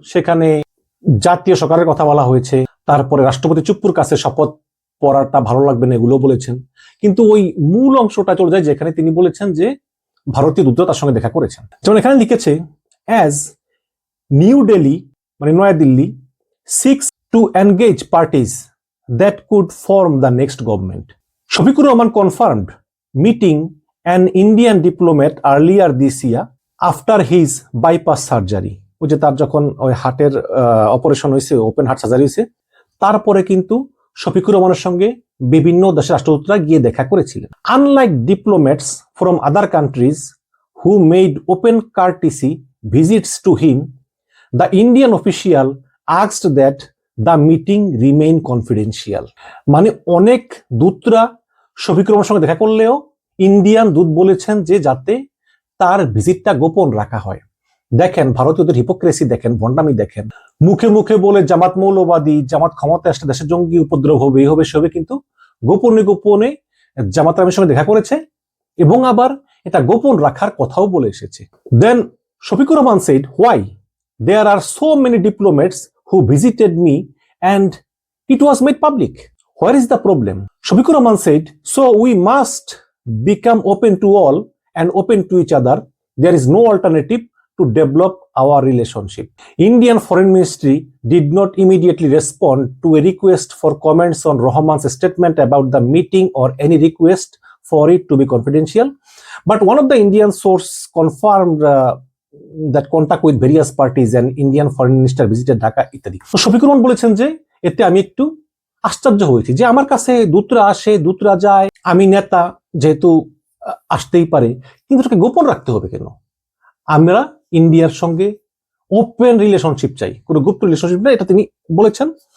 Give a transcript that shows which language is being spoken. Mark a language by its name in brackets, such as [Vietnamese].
[Bangla] সেখানে জাতীয় সরকারের কথা বলা হয়েছে, তারপরে রাষ্ট্রপতি চুপ্পুর কাছে শপথ পড়াটা ভালো লাগবে না এগুলো বলেছেন, কিন্তু ওই মূল অংশটা চলে যায় যেখানে তিনি বলেছেন যে ভারতীয় দূত তার সঙ্গে দেখা করেছেন। যেমন এখানে লিখেছে, [English] As new Delhi মানে Naya Dilli seeks to engage parties that could form the next government. Shafiqur Rahman confirmed meeting an Indian diplomat earlier this year after his bypass surgery. [Bangla] ওই যে তার যখন ওই হার্টের অপারেশন হয়েছে, ওপেন হার্ট সার্জারি হয়েছে, তারপরে কিন্তু শফিকুর রহমানের সঙ্গে বিভিন্ন দেশের রাষ্ট্রদূতরা গিয়ে দেখা করেছিলেন। [English] Unlike diplomats from other countries who made open courtesy visits to him, the Indian official asked that the meeting remain confidential. [Bangla] মানে অনেক দূতরা শফিকুর রহমানের সঙ্গে দেখা করলেও ইন্ডিয়ান দূত বলেছেন যে যাতে তার ভিজিটটা গোপন রাখা হয়। দেখেন ভারতীয়দের হিপোক্রেসি দেখেন, ভণ্ডামি দেখেন। মুখে মুখে বলে জামাত মৌলবাদী, জামাত ক্ষমতা আসলে দেশের জঙ্গি উপদ্রব হবে, এই হবে সে হবে, কিন্তু গোপনে গোপনে জামাত আমির সঙ্গে দেখা করেছে, এবং আবার এটা গোপন রাখার কথাও বলে এসেছে। [English] Then Shafiqur Rahman said, why there are so many diplomats who visited me and it was made public. Where is the problem? Shafiqur Rahman said, so we must become open to all and open to each other. There is no alternative to develop our relationship. Indian Foreign Ministry did not immediately respond to a request for comments on Rahman's statement about the meeting or any request for it to be confidential. But one of the Indian source confirmed that contact with various parties and Indian foreign minister visited Dhaka ইত্যাদি। [Bangla] তো শফিকুর রহমান বলেছেন যে এতে আমি একটু আশ্চর্য হয়েছি যে আমার কাছে দূতরা আসে, দূতরা যায়, আমি নেতা যেহেতু আসতেই পারে, কিন্তু এটাকে গোপন রাখতে হবে কেন? আমরা ইন্ডিয়ার সঙ্গে ওপেন রিলেশনশিপ চাই, কোনো গুপ্ত রিলেশনশিপ না, এটা তিনি বলেছেন।